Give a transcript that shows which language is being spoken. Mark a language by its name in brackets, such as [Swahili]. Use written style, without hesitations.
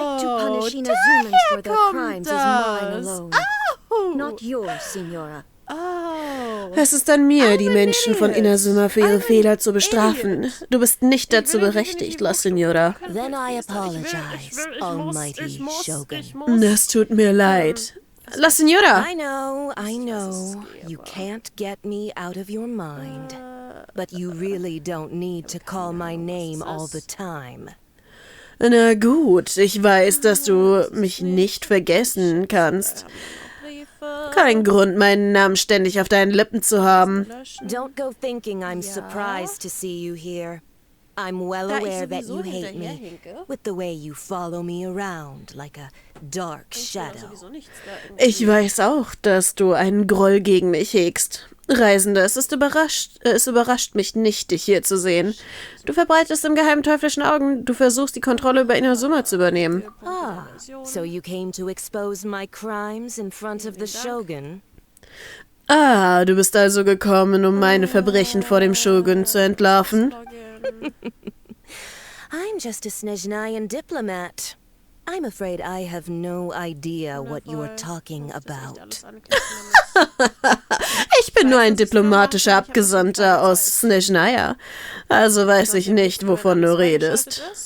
[English] To punish Inazumans for their crimes is mine alone. Not yours, Signora. [German] Es ist an mir, die Menschen von Inazuma für ihre Fehler zu bestrafen. Du bist nicht dazu berechtigt, La Signora. [English] Then I apologize, almighty Shogun. [German] Das tut mir leid. La Signora! [English] I know. You can't get me out of your mind. But you really don't need to call my name all the time. [German] Na gut, ich weiß, dass du mich nicht vergessen kannst. Kein Grund, meinen Namen ständig auf deinen Lippen zu haben. [English] Don't go thinking I'm surprised to see you here. I'm well aware that you hate me, with the way you follow me around like a dark shadow. [German] Ich weiß auch, dass du einen Groll gegen mich hegst. Reisende, es überrascht mich nicht, dich hier zu sehen. Du verbreitest im Geheimen teuflischen Augen, du versuchst, die Kontrolle über Inazuma zu übernehmen. [English] Ah, so you came to expose my crimes in front of the Shogun? [German] Ah, du bist also gekommen, um meine Verbrechen vor dem Shogun zu entlarven? [English] I'm just a Snezhnayan diplomat. I'm afraid I have no idea what you're talking about. [German] Ich bin nur ein diplomatischer Abgesandter aus Snezhnaya. Also weiß ich nicht, wovon du redest.